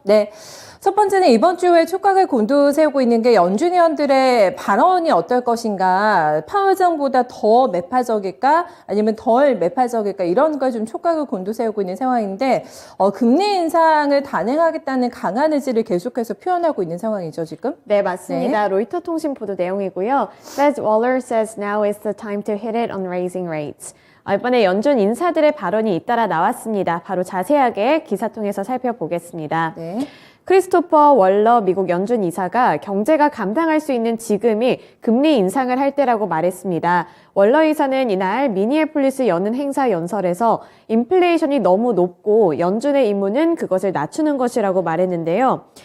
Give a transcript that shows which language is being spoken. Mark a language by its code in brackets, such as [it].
[ko] 네, 첫 번째는 이번 주에 촉각을 곤두세우고 있는 게 연준 의원들의 발언이 어떨 것인가, 파월장보다 더 매파적일까, 아니면 덜 매파적일까, 이런 걸 좀 촉각을 곤두세우고 있는 상황인데, 금리 인상을 단행하겠다는 강한 의지를 계속해서 표현하고 있는 상황이죠, 지금? 네, 맞습니다. 네. 로이터 통신 보도 내용이고요. [en] Fed Waller says now is the time to hit it on raising rates. [ko] 이번에 연준 인사들의 발언이 잇따라 나왔습니다. 바로 자세하게 기사 통해서 살펴보겠습니다. 네. 크리스토퍼 월러 미국 연준 이사가 경제가 감당할 수 있는 지금이 금리 인상을 할 때라고 말했습니다. 월러 이사는 이날 미니애폴리스 여는 행사 연설에서 인플레이션이 너무 높고 연준의 임무는 그것을 낮추는 것이라고 말했는데요.